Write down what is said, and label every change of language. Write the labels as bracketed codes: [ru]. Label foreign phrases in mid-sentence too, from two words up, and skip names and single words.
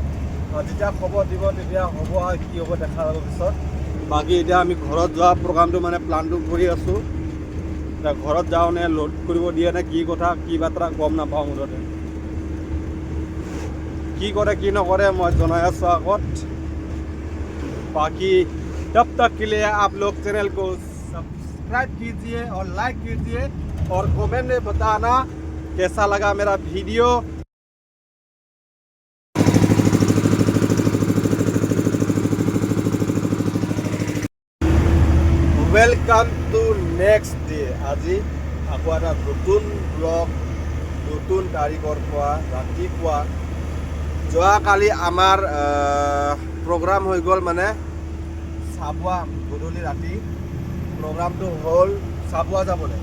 [as] যেতিয়া খবৰ দিব তেতিয়া হ'ব আৰু কি হ'ব দেখা যাব পিছত। বাকী এতিয়া আমি ঘৰত যোৱা প্ৰগ্ৰামটো মানে প্লানটো কৰি আছোঁ। এতিয়া ঘৰত যাওঁ নে লোড কৰিব দিয়ে নে কি কথা, কি বাৰ্তা গম নাপাওঁ। মুঠতে কি কৰে কি নকৰে মই জনাই আছোঁ আগত। [hi] बाकी तब तक के लिए आप लोग चैनल को सब्सक्राइब कीजिए और लाइक कीजिए और कमेंट में बताना कैसा लगा मेरा वीडियो। [en] welcome to next day. [as] আজি আকৌ এটা নতুন ব্লগ, নতুন তাৰিখৰ পৰা ৰাতিপুৱা। যোৱাকালি আমাৰ প্ৰগ্ৰাম হৈ গ'ল, মানে চাবুৱা গধূলি ৰাতি প্ৰগ্ৰামটো হ'ল চাবুৱা যাবলৈ।